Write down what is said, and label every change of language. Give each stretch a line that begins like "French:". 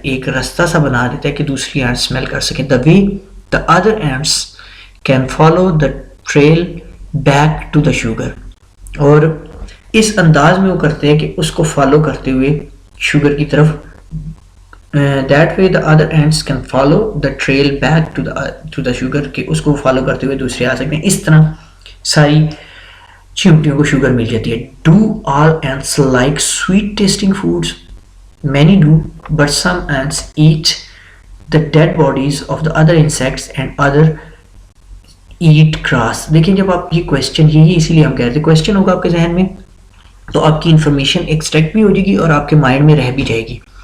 Urdu: ایک رستہ سا بنا دیتا ہے کہ دوسری ants smell کر سکیں.
English: The way the other ants can follow the trail back to the sugar.
Urdu: اور اس انداز میں وہ کرتے ہیں کہ اس کو فالو کرتے ہوئے شوگر کی طرف.
English: That way the other ants can follow the trail back to the sugar,
Urdu: کہ اس کو فالو کرتے ہوئے دوسرے آ سکتے ہیں. اس طرح ساری چیونٹیوں کو شوگر مل جاتی ہے.
English: Do all ants like sweet tasting foods? Many do, but some ants eat the dead bodies of the other insects and other eat grass.
Urdu: دیکھیں جب آپ یہ کویسچن، یہی اسی لیے ہم کہہ رہے تھے کویسچن ہوگا آپ کے ذہن میں تو آپ کی انفارمیشن ایکسٹریکٹ بھی ہو جائے گی اور آپ کے مائنڈ میں رہ بھی جائے گی.